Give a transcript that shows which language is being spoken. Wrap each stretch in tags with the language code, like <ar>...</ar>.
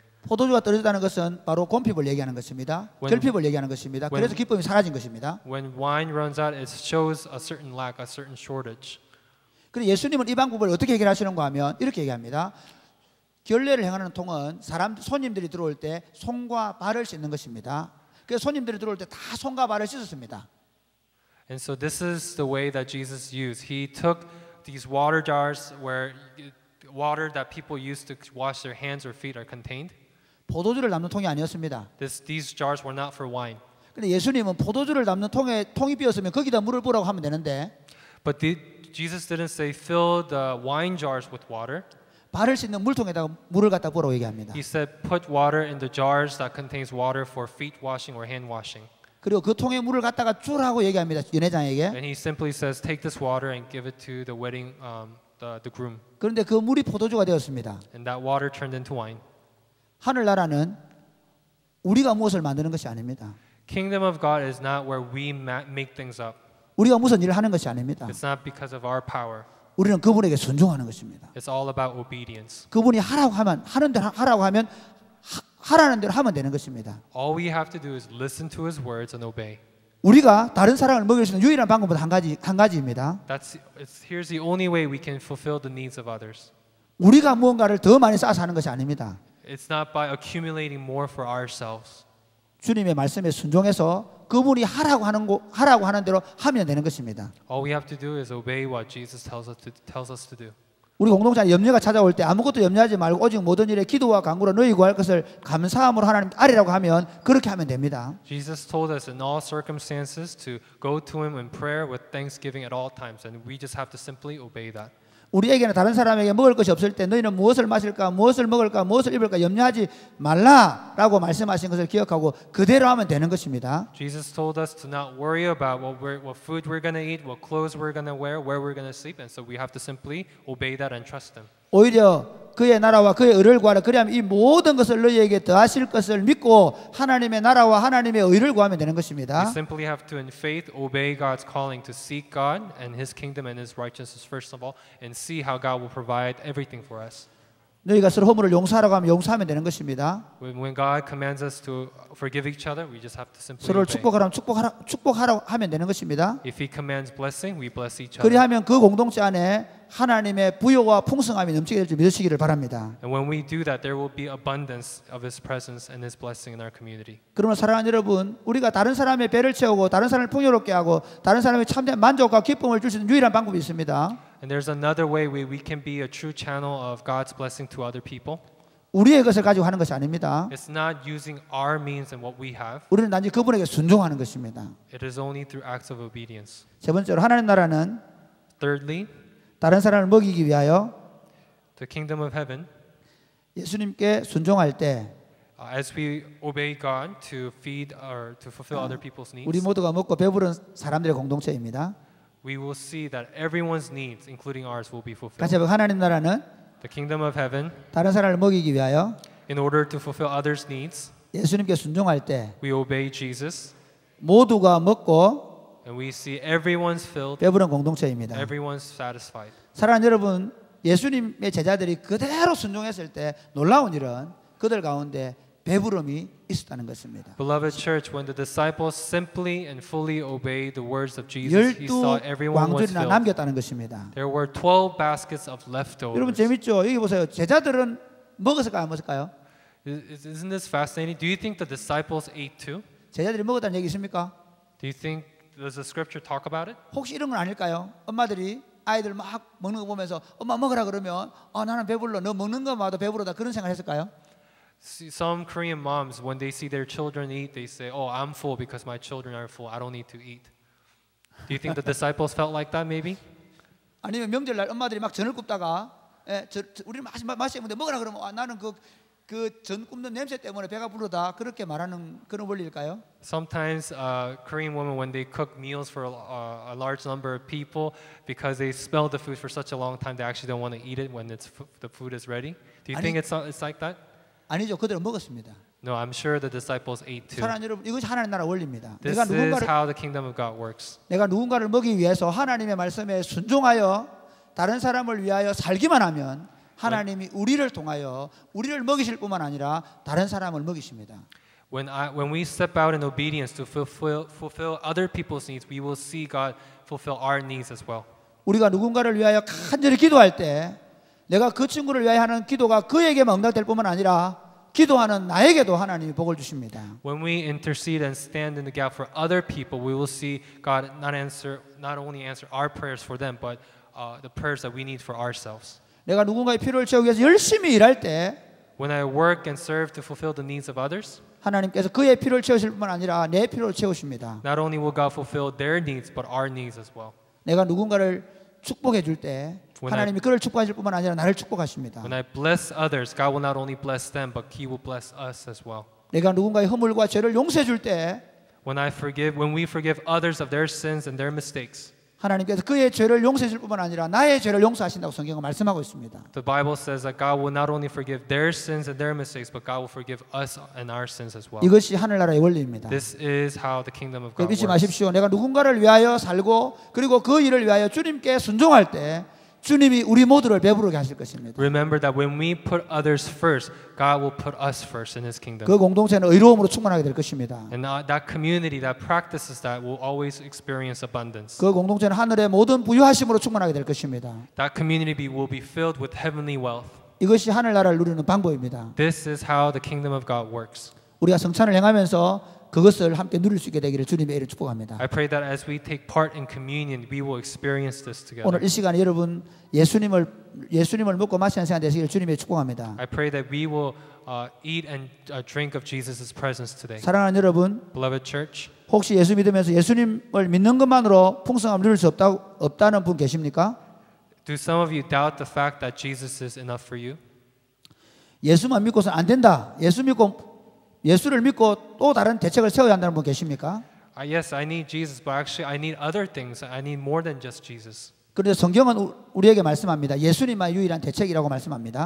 <ko>포도주가 떨어졌다는 것은 바로 곰핍을 얘기하는 것입니다. 결핍을 얘기하는 것입니다. 그래서 기쁨이 사라진 것입니다.</ko> <en>When wine runs out, it shows a certain lack, a certain shortage.</en> <ko>그리고 예수님은 이 방법을 어떻게 해결하시는가 하면 이렇게 얘기합니다. 결례를 행하는 통은 손님들이 들어올 때 손과 발을 씻는 것입니다. 그래서 손님들이 들어올 때 다 손과 발을 씻었습니다.</ko> <en>And so this is the way that Jesus used. He took these water jars where water that people use to wash their hands or feet are contained.</en> <ko>포도주를 담는 통이 아니었습니다.</ko> <en>These jars were not for wine.</en> <ko>근데 예수님은 포도주를 담는 통이 비었으면 거기다 물을 부으라고 하면 되는데</ko> <en>But Jesus didn't say fill the wine jars with water.</en> <ko>발을 씻는 물통에다가 물을 갖다 부으라고 얘기합니다.</ko> <en>He said put water in the jars that contains water for feet washing or hand washing.</en> <ko>그리고 그 통에 물을 갖다가 주라고 얘기합니다. 연회장에게.</ko> <en>And he simply says take this water and give it to the wedding the groom.</en> <ko>그런데 그 물이 포도주가 되었습니다.</ko> <en>And that water turned into wine.</en> <ko>하늘나라는 우리가 무엇을 만드는 것이 아닙니다.</ko> <en>Kingdom of God is not where we make things up.</en> <ko>우리가 무슨 일을 하는 것이 아닙니다.</ko> <en>It's not because of our power.</en> <ko>우리는 그분에게 순종하는 것입니다.</ko> <en>It's all about obedience.</en> <ko>그분이 하라고 하면 하는 대로 하라고 하면 하라는 대로 하면 되는 것입니다.</ko> <en>All we have to do is listen to his words and obey.</en> <ko>우리가 다른 사람을 먹일 수 있는 유일한 방법은 한 가지입니다.</ko> <en>Here's the only way we can fulfill the needs of others.</en> <ko>우리가 무언가를 더 많이 쌓아서 하는 것이 아닙니다.</ko> <en>It's not by accumulating more for ourselves.</en> <ko>주님의 말씀에 순종해서 그분이 하라고 하는 대로 하면 되는 것입니다.</ko> <en>All we have to do is obey what Jesus tells us to do.</en> <ko>우리 공동체 안에 염려가 찾아올 때 아무것도 염려하지 말고 오직 모든 일에 기도와 간구로 너희 구할 것을 감사함으로 하나님 아뢰라고 하면 그렇게 하면 됩니다.</ko> <en>Jesus told us in all circumstances to go to him in prayer with thanksgiving at all times, and we just have to simply obey that.</en> <ko>우리에게는 다른 사람에게 먹을 것이 없을 때 너희는 무엇을 마실까, 무엇을 먹을까, 무엇을 입을까 염려하지 말라라고 말씀하신 것을 기억하고 그대로 하면 되는 것입니다.</ko> <en>Jesus told us to not worry about what food we're going to eat, what clothes we're going to wear, where we're going to sleep, and so we have to simply obey that and trust Him.</en> <ko>오히려 그의 나라와 그의 의를 구하라. 그리하면 이 모든 것을 너희에게 더하실 것을 믿고 하나님의 나라와 하나님의 의를 구하면 되는</ko> <en>We</en> <ko>것입니다.</ko> <en>simply have to, in faith, obey God's calling to seek God and His kingdom and His righteousness first of all, and see how God will provide everything for us.</en> <ko>너희가 서로 허물을 용서하라고 하면 용서하면 되는 것입니다.</ko> <en>When God commands us to forgive each other, we just have to simply</en> <ko>서로를</ko> <en>obey.</en> <ko>축복하라고 하면 되는 것입니다.</ko> <en>If He commands blessing, we bless each other.</en> <ko>그리하면 그 공동체 안에 하나님의 부요와 풍성함이 넘치게 될 줄 믿으시기를 바랍니다.</ko> <en>And when we do that, there will be abundance of His presence and His blessing in our community.</en> <ko>그러면 사랑하는 여러분, 우리가 다른 사람의 배를 채우고 다른 사람을 풍요롭게 하고 다른 사람에게 참된 만족과 기쁨을 줄 수 있는 유일한 방법이 있습니다.</ko> <en>And there's another way we can be a true channel of God's blessing to other people.</en> <ko>우리의 것을 가지고 하는 것이 아닙니다.</ko> <en>It's not using our means and what we have.</en> <ko>우리는 단지 그분에게 순종하는 것입니다.</ko> <en>It is only through acts of obedience.</en> <ko>세 번째로 하나님 나라는</ko> <en>Thirdly,</en> <ko>다른 사람을 먹이기 위하여</ko> <en>the kingdom of heaven,</en> <ko>예수님께 순종할 때</ko> <en>as we obey God to feed or to fulfill other people's</en> <ko>우리</ko> <en>needs,</en> <ko>모두가 먹고 배부른 사람들의 공동체입니다.</ko> <en>we will see that everyone's needs, including ours, will be</en> <ko>같이</ko> <en>fulfilled.</en> <ko>한번 하나님 나라는</ko> <en>The kingdom of heaven,</en> <ko>다른 사람을 먹이기 위하여</ko> <en>in order to fulfill others' needs,</en> <ko>예수님께 순종할 때</ko> <en>we obey Jesus,</en> <ko>모두가 먹고</ko> <en>and we see everyone's filled,</en> <ko>배부른 공동체입니다.</ko> <en>everyone's satisfied.</en> <ko>사랑하는 여러분, 예수님의 제자들이 그대로 순종했을 때 놀라운 일은 그들 가운데 배부름이 있었다는 것입니다.</ko> <en>Beloved church, when the disciples simply and fully obeyed the words of Jesus, he saw</en> <ko>12</ko> <en>everyone was</en> <ko>광줄이나</ko> <en>filled.</en> <ko>남겼다는 것입니다.</ko> <en>There were 12 baskets of</en> <ko>여러분</ko> <en>leftovers.</en> <ko>재밌죠? 여기 보세요. 제자들은 먹었을까요? 안 먹었을까요?</ko> <en>Isn't this fascinating? Do you think the disciples ate too?</en> <ko>제자들이 먹었다는 얘기 있습니까?</ko> <en>Do you think, does the scripture talk about it?</en> <ko>혹시 이런 건 아닐까요? 엄마들이 아이들 막 먹는 거 보면서 엄마 먹으라 그러면 나는 배불러. 너 먹는 거마다 배부르다. 그런 생각 했을까요?</ko> <en>Some Korean moms, when they see their children eat, they say, "Oh, I'm full because my children are full. I don't need to eat." Do you think the disciples felt like that? Maybe.</en> <ko>아니면 명절날 엄마들이 막 전을 굽다가 우리 맛있는데 먹으라 그러면 나는 그 전 굽는 냄새 때문에 배가 부르다 그렇게 말하는 그런 원리일까요?</ko> <en>Sometimes Korean women, when they cook meals for a large number of people, because they smell the food for such a long time, they actually don't want to eat it when the food is ready. Do you think it's like that?</en> <ko>아니죠. 그들은 먹었습니다.</ko> <en>No, I'm sure the disciples ate too.</en> <ko>사랑하는 여러분, 이것이 하나님 나라 원리입니다.</ko> <en>This is how the kingdom of God works.</en> <ko>내가 누군가를 먹이기 위해서 하나님의 말씀에 순종하여 다른 사람을 위하여 살기만 하면 하나님이 우리를 통하여 우리를 먹이실 뿐만 아니라 다른 사람을 먹이십니다.</ko> <en>When we step out in obedience to fulfill other people's needs, we will see God fulfill our needs as well.</en> <ko>우리가 누군가를 위하여 간절히 기도할 때 내가 그 친구를 위하여 하는 기도가 그에게만 응답될 뿐만 아니라 기도하는 나에게도 하나님이 복을 주십니다.</ko> <en>When we intercede and stand in the gap for other people, we will see God not only answer our prayers for them, but the prayers that we need for ourselves.</en> <ko>내가 누군가의 필요를 채우기 위해서 열심히 일할 때</ko> <en>When I work and serve to fulfill the needs of others,</en> <ko>하나님께서 그의 필요를 채우실 뿐만 아니라 내 필요를 채우십니다.</ko> <en>not only will God fulfill their needs, but our needs as well.</en> <ko>내가 누군가를 축복해 줄 때 하나님이 그를 축복하실 뿐만 아니라 나를 축복하십니다.</ko> <en>When I bless others, God will not only bless them, but He will bless us as well.</en> <ko>내가 누군가의 허물과 죄를 용서해 줄 때</ko> <en>When we forgive others of their sins and their mistakes,</en> <ko>하나님께서 그의 죄를 용서해 줄 뿐만 아니라 나의 죄를 용서하신다고 성경은 말씀하고 있습니다.</ko> <en>the Bible says that God will not only forgive their sins and their mistakes, but God will forgive us and our sins as well.</en> <ko>이것이 하늘나라의 원리입니다.</ko> <en>This is how the kingdom of God</en> <ko>잊지</ko> <en>works.</en> <ko>마십시오. 내가 누군가를 위하여 살고 그리고 그 일을 위하여 주님께 순종할 때 주님이 우리 모두를 배부르게 하실 것입니다.</ko> <en>Remember that when we put others first, God will put us first in His kingdom.</en> <ko>그 공동체는 의로움으로 충만하게 될 것입니다.</ko> <en>And that community that practices that will always experience abundance.</en> <ko>그 공동체는 하늘의 모든 부유하심으로 충만하게 될 것입니다.</ko> <en>That community will be filled with heavenly wealth.</en> <ko>이것이 하늘나라를 누리는 방법입니다.</ko> <en>This is how the kingdom of God works.</en> <ko>우리가 성찬을 행하면서 그것을 함께 누릴 수 있게 되기를 주님의 이름으로 축복합니다.</ko> <en>I pray that as we take part in communion, we will experience this together.</en> <ko>오늘 이 시간에 여러분 예수님을 먹고 마시는 시간 되시기를 주님의 축복합니다.</ko> <en>I pray that we will eat and drink of Jesus' presence today.</en> <ko>사랑하는 여러분,</ko> <en>Beloved church,</en> <ko>혹시 예수 믿으면서 예수님을 믿는 것만으로 풍성함을 누릴 수 없다는 분 계십니까?</ko> <en>Do some of you doubt the fact that Jesus is enough for you?</en> <ko>예수만 믿고서는 안 된다. 예수를 믿고 또 다른 대책을 세워야 한다는 분 계십니까?</ko> <en>Yes, I need Jesus, but actually I need other things. I need more than just Jesus.</en> <ko>그런데 성경은 우리에게 말씀합니다. 예수님만 유일한 대책이라고 말씀합니다.</ko>